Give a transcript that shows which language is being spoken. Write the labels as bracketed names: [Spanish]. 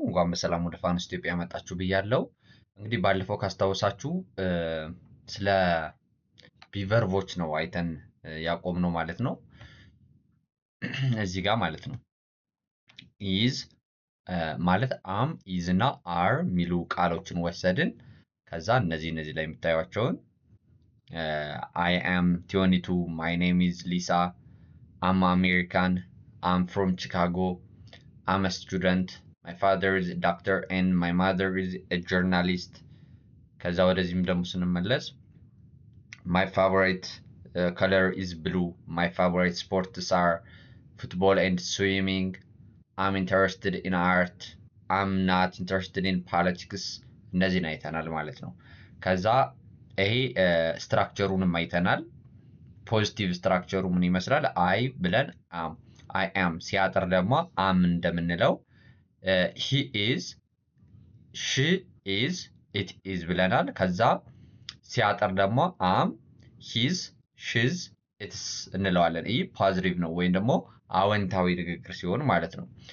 [Amharic] እንኳን በሰላም ወደ ፋኖስ ኢትዮጵያ መጣችሁ ብያለሁ። እንግዲህ ባለፈው ካስታወሳችሁ ስለ ቢቨርቦች ነው አይተን ያቆምነው ማለት ነው። እዚህ ጋር ማለት ነው ኢዝ ማለት አም ኢዝ እና አር የሚሉ ቃሎችን ወሰድን። ከዛ እነዚህ ላይ የምታዩቸውን [English] አይ አም 22 ማይ ኔም ኢዝ ሊሳ አም አሜሪካን I'm from Chicago. I'm a student. My father is a doctor and my mother is a journalist. [Amharic] ከዛ ወደዚህም ደግሞ ስንመለስ [English] my favorite color is blue. My favorite sports are football and swimming. I'm interested in art. I'm not interested in politics. [Amharic] እነዚህን አይተናል ማለት ነው። ከዛ ይሄ ስትራክቸሩንም አይተናል። ፖዚቲቭ ስትራክቸሩ ምን ይመስላል? አይ ብለን [English] I am [Amharic] ሲያጥር ደግሞ am እንደምንለው [English] he is she is it is [Amharic] ብለናል። ከዛ ሲያጥር ደግሞ [English] am his she's it's [Amharic] እንለዋለን። ይህ ፖዚቲቭ ነው ወይም ደግሞ አወንታዊ ንግግር ሲሆን ማለት ነው።